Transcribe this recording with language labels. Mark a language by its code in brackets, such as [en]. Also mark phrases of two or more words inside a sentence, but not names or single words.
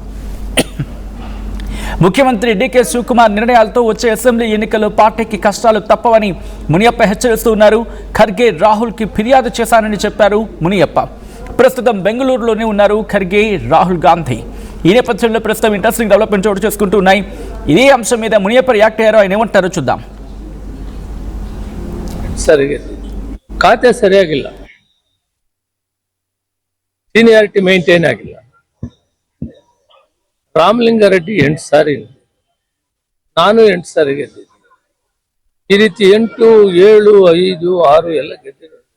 [te] ముఖ్యమంత్రి డీకే శివకుమార్ నిర్ణయాలతో వచ్చే అసెంబ్లీ ఎన్నికల్లో పార్టీకి కష్టాలు తప్పవని మునియప్ప హెచ్చరిస్తున్నారు. ఖర్గే, రాహుల్కి ఫిర్యాదు చేశానని చెప్పారు మునియప్ప. ప్రస్తుతం బెంగళూరులోనే ఉన్నారు ఖర్గే, రాహుల్ గాంధీ. ఈ నేపథ్యంలో ప్రస్తుతం [en] interesting development [te] చోటు చేసుకుంటూ ఉన్నాయి. ఇదే అంశం మీద మునియప్ప రియాక్ట్ అయ్యారో ఆయన ఏమంటారో చూద్దాం. [kn] ಖಾತೆ ಸರಿಯಾಗಿಲ್ಲ, [en] seniority maintain [kn] ಆಗಿಲ್ಲ. ರಾಮಲಿಂಗಾರೆಡ್ಡಿ 8 ಸಾರಿ, ನಾನು 8 ಸಾರಿ ಗೆದ್ದಿದ್ದೆ. ಈ ರೀತಿ 8, 7, 5, 6 ಎಲ್ಲ ಗೆದ್ದಿದ್ದಾರೆ.